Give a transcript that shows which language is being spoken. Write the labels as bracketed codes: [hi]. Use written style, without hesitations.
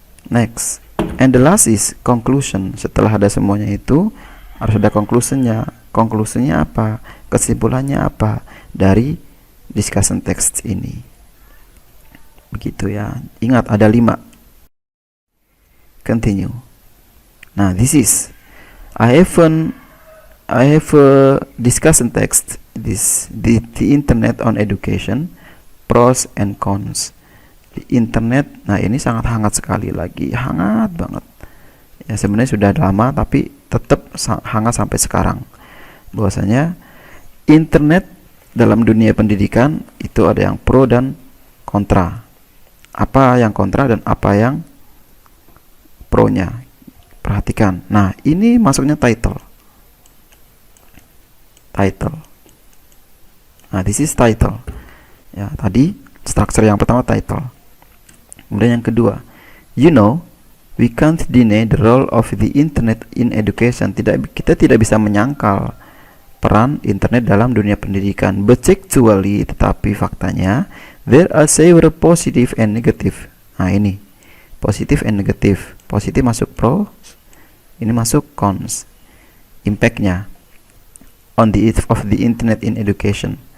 [en] Next, and the last is conclusion. [id] Setelah ada semuanya itu harus ada conclusionnya. Conclusionnya apa? Kesimpulannya apa dari discussion text ini? Begitu ya. Ingat ada 5. [en] Continue. Nah, this is I have a discussion text, the internet on education, pros and cons. [id] Di internet, nah ini sangat hangat sekali lagi, hangat banget. Ya sebenarnya sudah lama tapi tetap hangat sampai sekarang. Bahwasanya internet dalam dunia pendidikan itu ada yang pro dan kontra. Apa yang kontra dan apa yang pro-nya? Perhatikan. Nah, ini masuknya title. Nah, [en] this is title. [id] Ya, tadi structure yang pertama title. Kemudian yang kedua, [en] you know, we can't deny the role of the internet in education. [id] Kita tidak bisa menyangkal peran internet dalam dunia pendidikan. [en] But actually, [id] tetapi faktanya, [en] there are several positive and negative. [id] Nah, ini [en] positive and negative. [id] Positif masuk pro, ini masuk cons. [en] Impact-nya on the of the internet in education.